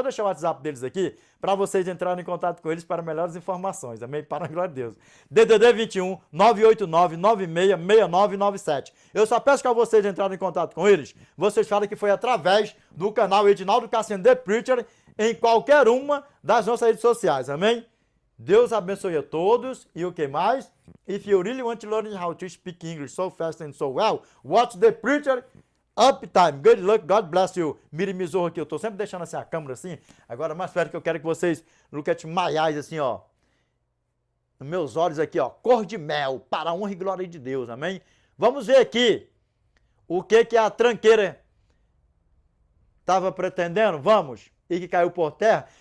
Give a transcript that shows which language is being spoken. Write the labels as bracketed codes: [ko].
[pt] Vou deixar o WhatsApp deles aqui para vocês entrarem em contato com eles para melhores informações, amém? Para a glória de Deus. DDD 21 989 966997. Eu só peço que a vocês entrarem em contato com eles, vocês falam que foi através do canal Edinaldo Cassiano The Preacher em qualquer uma das nossas redes sociais, amém? Deus abençoe a todos. E o que mais? [en] If you really want to learn how to speak English so fast and so well, watch The Preacher Uptime. Good luck, God bless you. [pt] Mire Mizorro aqui, eu tô sempre deixando assim a câmera assim. Agora mais perto que eu quero que vocês [en] look at my eyes [pt] assim, ó. Nos meus olhos aqui, ó. Cor de mel, para a honra e glória de Deus, amém? Vamos ver aqui o que a tranqueira estava pretendendo, vamos, e que caiu por terra.